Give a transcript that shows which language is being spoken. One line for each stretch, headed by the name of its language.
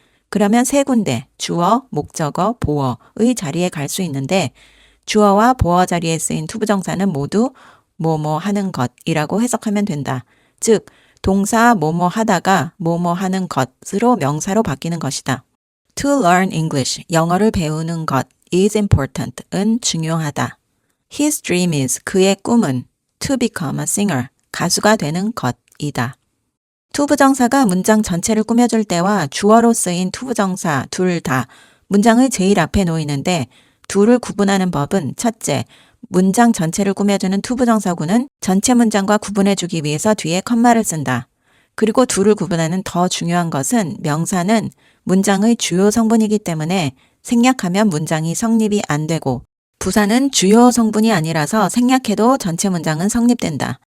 Korean: 그러면 세 군데, 주어, 목적어, 보어의 자리에 갈 수 있는데 주어와 보어 자리에 쓰인 to 부정사는 모두 뭐뭐 하는 것이라고 해석하면 된다. 즉, 동사 뭐뭐 하다가 뭐뭐 하는 것으로 명사로 바뀌는 것이다.
English: To learn English,
Korean: 영어를 배우는 것
English: is important,
Korean: 은 중요하다.
English: His dream is,
Korean: 그의 꿈은
English: to become a singer,
Korean: 가수가 되는 것이다. to 부정사가 문장 전체를 꾸며줄 때와 주어로 쓰인 to 부정사 둘 다 문장의 제일 앞에 놓이는데 둘을 구분하는 법은 첫째, 문장 전체를 꾸며주는 to 부정사구는 전체 문장과 구분해주기 위해서 뒤에 컴마를 쓴다. 그리고 둘을 구분하는 더 중요한 것은 명사는 문장의 주요 성분이기 때문에 생략하면 문장이 성립이 안 되고 부사는 주요 성분이 아니라서 생략해도 전체 문장은 성립된다.